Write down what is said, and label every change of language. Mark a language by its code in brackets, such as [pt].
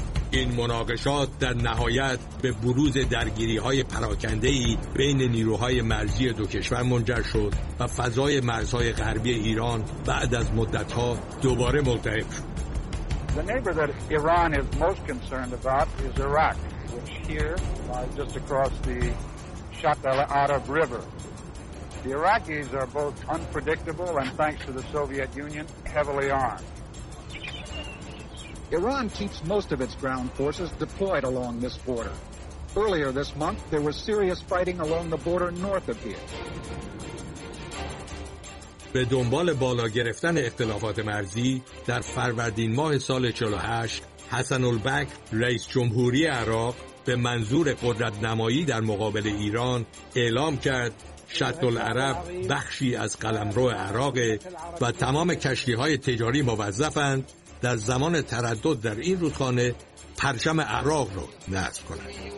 [fa] این مناقشات در نهایت به بروز درگیری‌های پراکنده‌ای بین نیروهای مرزی دو کشور منجر شد و فضای مرزهای غربی ایران بعد از مدت‌ها دوباره ملتهب شد. [en] The neighbor that Iran is most concerned about is Iraq, which here lies just across the Shatt al-Arab River. The Iraqis are both unpredictable and thanks to the Soviet Union heavily armed. Iran keeps most of its ground forces deployed along this border. Earlier this month, there was serious fighting along the border north of here. [fa] به دنبال بالا گرفتن اختلافات مرزی، در فروردین ماه سال 48، حسن البکر رئیس جمهوری عراق به منظور قدرت نمایی در مقابل ایران اعلام کرد شط العرب بخشی از قلمرو عراق و تمام کشتی‌های تجاری موظفند در زمان تردد در این رودخانه پرچم عراق رو نصب کنند.